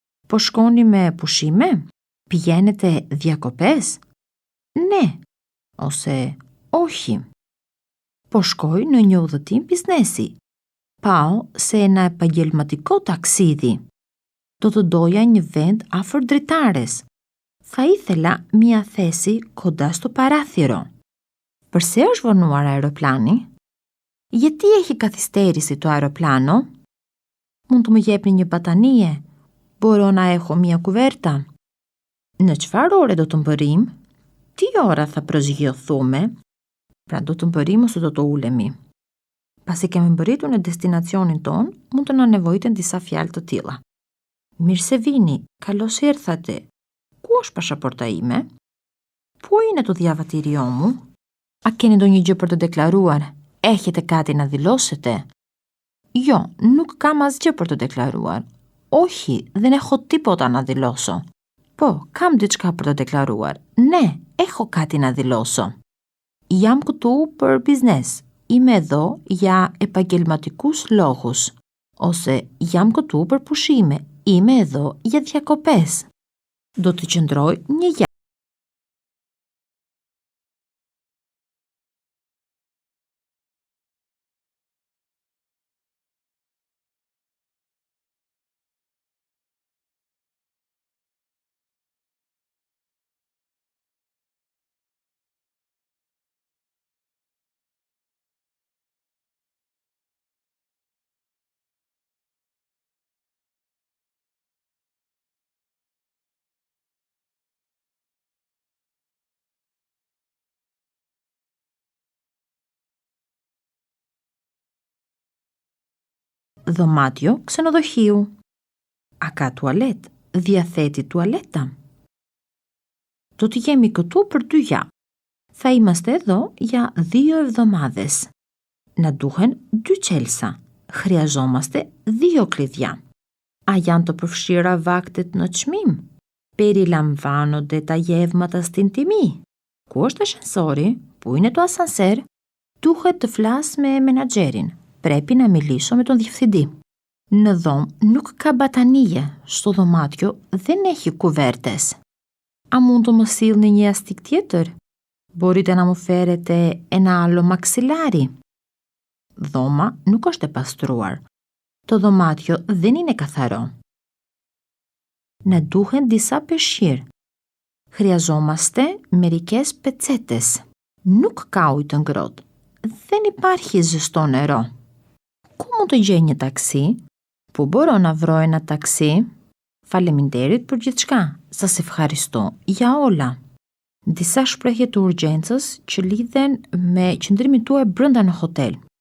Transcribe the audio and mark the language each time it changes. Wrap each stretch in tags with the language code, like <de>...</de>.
<sq>Po shkoni me pushime?</sq> <el>Pjenete djakopes?</el> <sq>Ne,</sq> <el>ose ohi.</el> <sq>Po shkoj në një udhëtim biznesi.</sq> <el>Pao se na επαγγελματικό ταξίδι.</el> <sq>Do të doja një vend afër dritares.</sq> <el>Θα ήθελα μια θέση κοντά στο παράθυρο.</el> <sq>Përse është vonuar aeroplani?</sq> <el>Γιατί έχει καθυστέρηση το αεροπλάνο?</el> <sq>Mund të më jepni një batanie?</sq> <el>Μπορώ να έχω μια κουβέρτα?</el> <sq>Në çfarë ore do të mbërim?</sq> <el>Τι ώρα θα προσγειωθούμε?</el> <sq>Pra do të mbërim ose do të ulemi. Pasi kemi mbërritur në destinacionin ton, mund të na nevojiten disa fjalë të tilla. Mirë se vini,</sq> <el>καλώς ήρθατε.</el> <sq>Ku është pasaporta ime?</sq> <el>Πού είναι το διαβατήριό μου?</el> <sq>A keni ndonjë gjë për të deklaruar?</sq> <el>Έχετε κάτι να δηλώσετε?</el> <sq>Jo, nuk kam asgjë për të deklaruar.</sq> <el>Όχι, δεν έχω τίποτα να δηλώσω.</el> <sq>Po, kam diçka për të deklaruar.</sq> <el>Ναι, έχω κάτι να δηλώσω.</el> <sq>Jam këtu për biznes.</sq> <el>Είμαι εδώ για επαγγελματικούς λόγους.</el> <sq>Ose jam këtu për pushime.</sq> <el>Είμαι εδώ για διακοπές.</el> <sq>Do të qëndroj një javë.</sq> <el>Δωμάτιο ξενοδοχείου.</el> <sq>A ka tualet?</sq> <el>Διαθέτει τουαλέτα?</el> <sq>Do të jemi këtu për 2 javë.</sq> <el>Θα είμαστε εδώ για 2 εβδομάδες.</el> <sq>Na duhen 2 çelësa.</sq> <el>Χρειαζόμαστε 2 κλειδιά.</el> <sq>A janë të përfshira vaktet në çmim?</sq> <el>Περιλαμβάνονται τα γεύματα στην τιμή?</el> <sq>Ku është ashensori?</sq> <el>Πού είναι το ασανσέρ?</el> <sq>Duhet të flas me menaxherin.</sq> <el>Πρέπει να μιλήσω με τον διευθυντή.</el> <sq>Në dhomë nuk ka batanije,</sq> <el>στο δωμάτιο δεν έχει κουβέρτες.</el> <sq>A mund të më sillni një jastik tjetër?</sq> <el>Μπορείτε να μου φέρετε ένα άλλο μαξιλάρι?</el> <sq>Dhoma nuk është e pastruar.</sq> <el>Το δωμάτιο δεν είναι καθαρό.</el> <sq>Να duhen disa peshqir.</sq> <el>Χρειαζόμαστε μερικές πετσέτες.</el> <sq>Nuk ka ujë të ngrohtë.</sq> <el>Δεν υπάρχει ζεστό νερό.</el> <sq>Ku mund të gjej një taksi?</sq> <el>Πού μπορώ να βρω ένα taksi?</el> <sq>Faleminderit për gjithçka.</sq> <el>Σας ευχαριστώ για όλα.</el> <sq>Disa shprehje të urgjencës që lidhen me qëndrimin tuaj brenda në hotel.</sq>